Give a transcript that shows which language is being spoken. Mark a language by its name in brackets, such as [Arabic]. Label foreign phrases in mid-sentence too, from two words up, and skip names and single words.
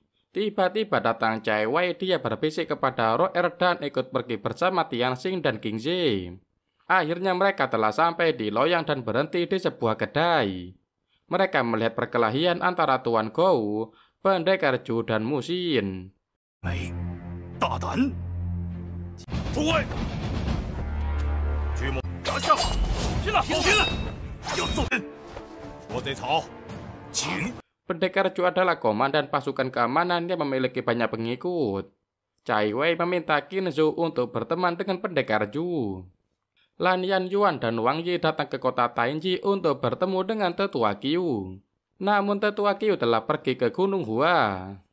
[Indonesian] Tiba-tiba datang Cai Wei, dia berbisik kepada Roer dan ikut pergi bersama Tianxing dan Qin Shi. Akhirnya mereka telah sampai di loyang dan berhenti di sebuah kedai. Mereka melihat perkelahian antara Tuan Gou, pendekar Zhu dan Mu Xin. [Chinese] 大胆！诸位，巨蟒拿下！进来，进来！要揍人！我贼曹，请。 [Indonesian] Pendekar Zhu adalah komandan pasukan keamanan yang memiliki banyak pengikut. Cai Wei meminta Qin Zhou untuk berteman dengan pendekar Zhu. Lan Yan Yuan dan Wang Yi datang ke kota Tainji untuk bertemu dengan Tetua Qiu. Namun Tetua Qiu telah pergi ke Gunung Hua.